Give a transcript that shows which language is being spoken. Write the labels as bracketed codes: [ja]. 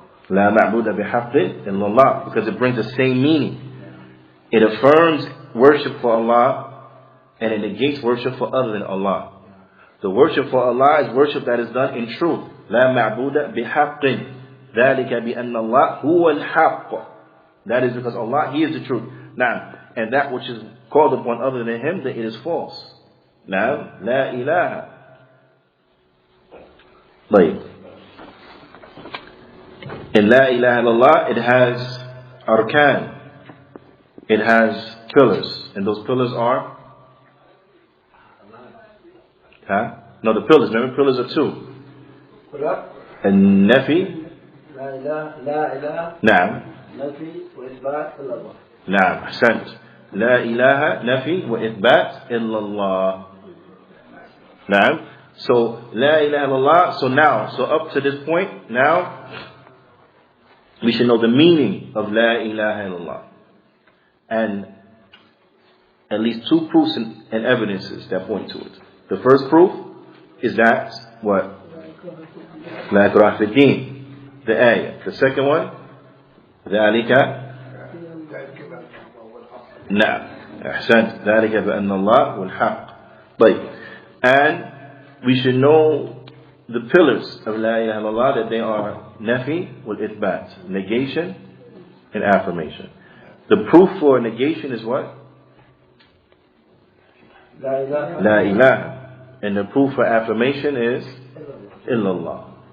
[ar] لا معبود بحق إلا الله, [en] because it brings the same meaning. It affirms worship for Allah and it negates worship for other than Allah. The worship for Allah is worship that is done in truth. [ar] لا معبود بحق ذلك بأن الله هو الحق. [en] That is because Allah, He is the truth. Now, and that which is called upon other than Him, that it is false. Now, La ilaha. Like, in La ilaha illallah, it has arkan. It has pillars. And those pillars are? No, the pillars. Remember, pillars are two. And nafi. La ilaha. Naam. [ar] نفي وإثبات إلا الله. نعم أحسنت. لا إله نفي وإثبات إلا الله. نعم. [en] So [ar] لا إله إلا الله. [en] So up to this point, now we should know the meaning of [ar] لا إله إلا الله, [en] and at least two proofs and evidences that point to it. The first proof is that what? [ar] لا إكراه في الدين, [en] the ayah. The second one, [ar] ذلك نعم أحسنت ذلك بأن الله هو الحق. [en] طيب, and we should know the pillars of La ilaha illallah, that they are nafi wal ithbat, negation and affirmation. The proof for negation is what? La ilaha. And the proof for affirmation is illallah.